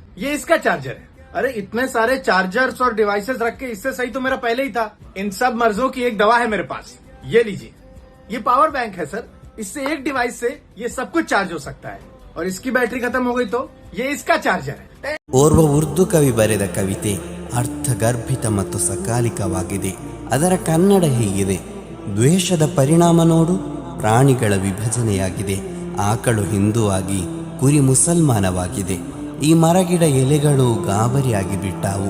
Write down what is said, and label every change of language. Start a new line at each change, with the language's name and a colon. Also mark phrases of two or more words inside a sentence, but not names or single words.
Hindi: ये इसका चार्जर है। अरे इतने सारे चार्जर्स और डिवाइसेस रख के इससे सही तो मेरा पहले ही था। इन सब मर्जों की एक दवा है मेरे पास। ये लीजिए, ये
English: power bank
Hindi: है सर, इससे एक डिवाइस से ये सब कुछ चार्ज हो सकता है, और इसकी बैटरी खत्म हो गई तो ये इसका चार्जर है।
Kannada: ಓರ್ವ ಉರ್ದು ಕವಿ ಬರೆದ ಕವಿತೆ ಅರ್ಥಗರ್ಭಿತ ಮತ್ತು ಸಕಾಲಿಕವಾಗಿದೆ. ಅದರ ಕನ್ನಡ ಹೀಗಿದೆ: ದ್ವೇಷದ ಪರಿಣಾಮ ನೋಡು, ಪ್ರಾಣಿಗಳ ವಿಭಜನೆಯಾಗಿದೆ. ಆಕಳು ಹಿಂದೂವಾಗಿ, ಕುರಿ ಮುಸಲ್ಮಾನವಾಗಿದೆ. ಈ ಮರಗಿಡ ಎಲೆಗಳು ಗಾಬರಿಯಾಗಿ ಬಿಟ್ಟಾವು.